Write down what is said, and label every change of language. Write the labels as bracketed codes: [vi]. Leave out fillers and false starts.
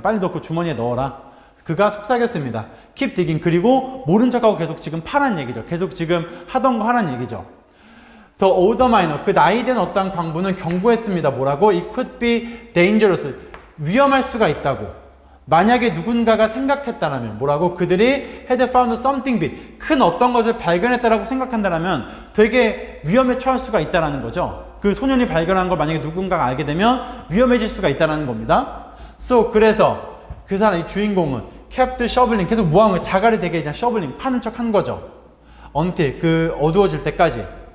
[ko] 빨리 넣고 주머니에 넣어라. 그가 속삭였습니다. keep digging, 그리고 모른 척하고 계속 지금 파란 얘기죠. 계속 지금 하던 거 하란 얘기죠. The older minor, 그 나이된 어떠한 광부는 경고했습니다. 뭐라고? It could be dangerous. 위험할 수가 있다고. 만약에 누군가가 생각했다라면 뭐라고? [en] 그들이 had found something big. [ko] 큰 어떤 것을 발견했다라고 생각한다라면 되게 위험에 처할 수가 있다라는 거죠. 그 소년이 발견한 걸 만약에 누군가가 알게 되면 위험해질 수가 있다라는 겁니다. So, 그래서 그 사람, 이 주인공은 kept shoveling, 계속 뭐한 거야? 자갈이 되게 그냥 shoveling, 파는 척 한 거죠. until, 그 어두워질 때까지.